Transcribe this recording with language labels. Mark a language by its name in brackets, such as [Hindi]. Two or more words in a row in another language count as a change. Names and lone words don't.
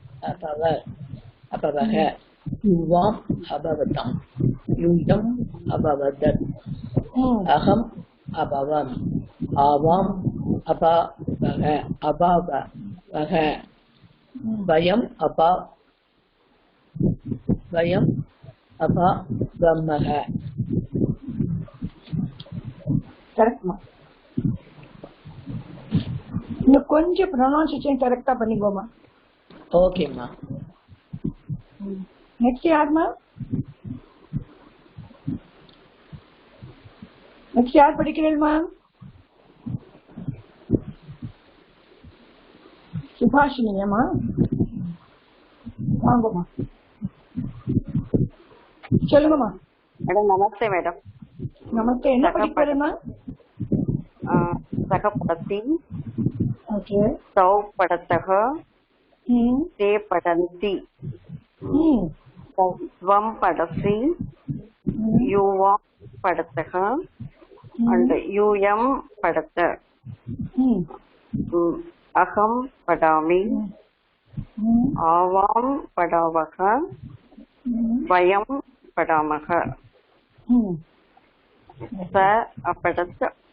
[Sanskrit] अभवः युवाम् अभवताम् यूयम् अभवदत् अहम् अभवम् आवाम् अभावः वयम् अभावमः [Tamil] கரெக்ட்மா இன்னும் கொஞ்சம் ப்ரொனன்சியேஷன் கரெக்டா பண்ணிக்கோமா ஓகேம்மா நெக்ஸ்ட் யாருமா நெக்ஸ்ட் யார் படிக்கிறீங்கம்மா சுபாஷினியம்மா வாங்கம்மா சொல்லுங்கம்மா மேடம் நமஸ்தே மேடம் நமஸ்தே. என்ன படிக்கிறேன்னா? [Sanskrit] सः पठति, [Tamil] ஓகே. [Sanskrit] तौ पठतः, ते पठन्ति, त्वं पठसि, युवां पठतः, and यूयं पठत, अहं पठामि, आवां पठावः, वयं पठामः, स अपठत्,